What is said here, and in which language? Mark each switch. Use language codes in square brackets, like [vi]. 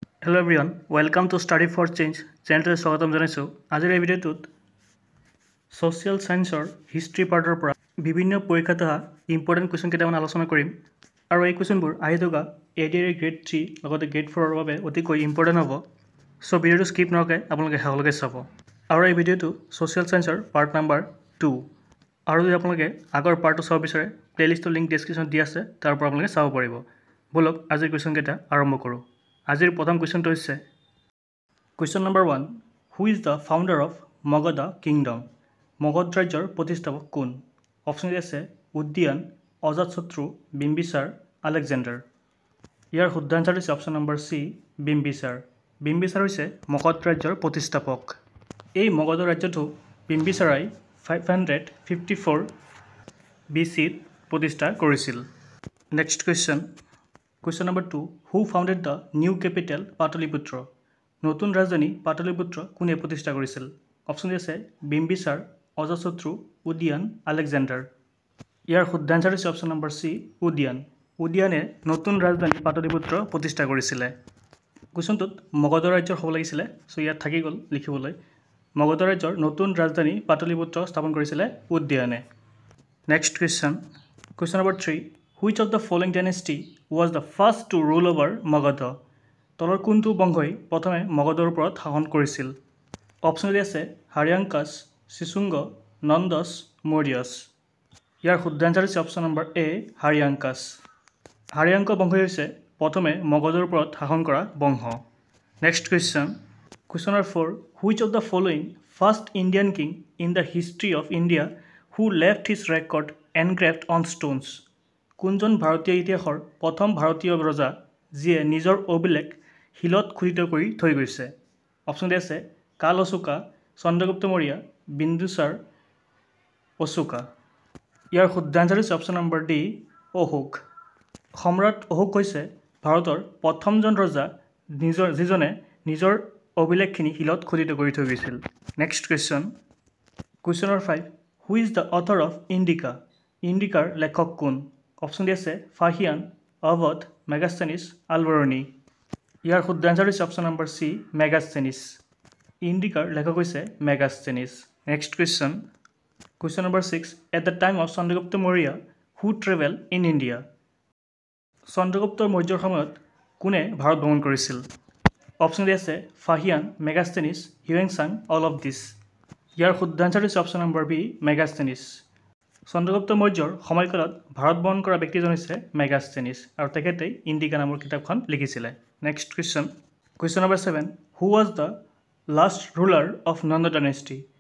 [en] Hello everyone, welcome to Study for Change channel [as] স্বাগতম জনাইছো আজিৰ এই ভিডিঅ'টোত সোশ্যাল সায়েন্সৰ হিষ্ট্ৰী পাৰ্টৰ পৰা বিভিন্ন পৰীক্ষাত অহা ইম্পৰ্টেণ্ট কুৱেশ্যন কেইটামান আলোচনা কৰিম আৰু এই কুৱেশ্যনবোৰ আহি থকা এডিআৰ গ্ৰেড 3 লগতে গ্ৰেড 4 ৰ বাবে অতিকৈ ইম্পৰ্টেণ্ট হ'ব সো ভিডিঅ'টো স্কিপ নকৰাকৈ আপোনালোকে শেষলৈকে চাব আৰু এই ভিডিঅ'টো সোশ্যাল সায়েন্সৰ পাৰ্ট নাম্বাৰ 2 আৰু যদি আপোনালোকে আগৰ পাৰ্টটো চাব বিচাৰে প্লেলিষ্টৰ লিংক ডেছক্ৰিপশ্যনত দিয়া আছে তাৰ পৰা আপোনালোকে চাব পাৰিব বলক আজিৰ কুৱেশ্যন কেইটা আৰম্ভ কৰোঁ আজিৰ প্ৰথম কুৱেশ্যনটো হৈছে [en] Question number 1. Who is the founder of Magadha Kingdom? [as] Magad ৰাজ্যৰ প্ৰতিষ্ঠাপক কোন? অপশ্যন আছে উদ্যান, অজাতশত্ৰু, বিম্বিসাৰ, আলেকজেণ্ডাৰ। ইয়াৰ শুদ্ধ আনসাৰ হৈছে option number C Bimbisara. Bimbisara হৈছে মগধ ৰাজ্যৰ প্ৰতিষ্ঠাপক। এই মগধ ৰাজ্যটো বিম্বিসাৰাই 554 BC-ত প্ৰতিষ্ঠা কৰিছিল। Next question [en] Question number 2. Who founded the new capital Pataliputra? [as] নতুন ৰাজধানী পাটলিপুত্ৰ কোনে প্ৰতিষ্ঠা কৰিছিল? অপশ্যন আছে বিম্বিসাৰ, অজাতশত্ৰু, উদ্যান, আলেকজেণ্ডাৰ। ইয়াৰ শুদ্ধ আনসাৰ হৈছে অপশ্যন নম্বৰ চি উদ্যান। উদ্যানে নতুন ৰাজধানী পাটলিপুত্ৰ প্ৰতিষ্ঠা কৰিছিলে। কুৱেশ্যনটোত মগধ ৰাজ্যৰ হ'ব লাগিছিলে সো ইয়াত থাকি গ'ল লিখিবলৈ মগধ ৰাজ্যৰ নতুন ৰাজধানী পাটলিপুত্ৰ স্থাপন কৰিছিলে উদ্যানে। Next question number 3. [en] Which of the following dynasty was the first to rule over Magadha? [as] তলৰ কোনটো বংশই প্ৰথমে মগধৰ ওপৰত শাসন কৰিছিল? অপশ্যন আছে হাৰিয়াংকাছ, শিশুঙ্গ, নন্দস, মৌৰ্যস। ইয়াৰ শুদ্ধ আনসাৰ হৈছে অপশ্যন নম্বৰ এ হাৰিয়াংকাছ। হাৰিয়াংক বংশই হৈছে প্ৰথমে মগধৰ ওপৰত শাসন কৰা বংশ। Next question number 4. [en] Which of the following first Indian king in the history of India who left his record engraved on stones? [as] কোনজন ভাৰতীয় ইতিহাসৰ প্ৰথম ভাৰতীয় ৰজা যিয়ে নিজৰ অভিলেখ শিলত খোদিত কৰি থৈ গৈছে? অপশ্যন আছে কাল অশোকা, চন্দ্ৰগুপ্ত মৌৰ্য, বিন্দুসাৰ, অশোকা। ইয়াৰ শুদ্ধ আনসাৰ হৈছে অপশ্যন নম্বৰ ডি অশোক। সম্ৰাট অশোক হৈছে ভাৰতৰ প্ৰথমজন ৰজা যিজনে নিজৰ অভিলেখখিনি শিলত খোদিত কৰি থৈ গৈছিল। Next question number 5. [en] Who is the author of Indica? [as] ইণ্ডিকাৰ লেখক কোন? অপশ্যন আছে ফাহিয়ান, অৱধ, মেগাস্থেনিছ, আলবৰণী। ইয়াৰ শুদ্ধ আনসাৰ হৈছে অপশ্যন নম্বৰ চি মেগাস্থেনিছ। ইণ্ডিকাৰ লেখক হৈছে Megasthenes. Next question number 6. [en] At the time of Chandragupta Maurya who travel in India? [as] Chandragupta মৌৰ্যৰ সময়ত কোনে ভাৰত ভ্ৰমণ কৰিছিল? অপশ্যন আছে Fa-Hien, Megasthenes, হিউৱেনচাং, [en] All of this. [as] ইয়াৰ শুদ্ধ আনসাৰ হৈছে option number B Megasthenes. Chandragupta মৌৰ্যৰ সময়কালত Bharat ভ্ৰমণ কৰা ব্যক্তিজন হৈছে মেগাস্থেনিছ আৰু তেখেতেই ইণ্ডিকা নামৰ কিতাপখন লিখিছিলে। Next question number 7. [en] Who was the last ruler of Nanda dynasty?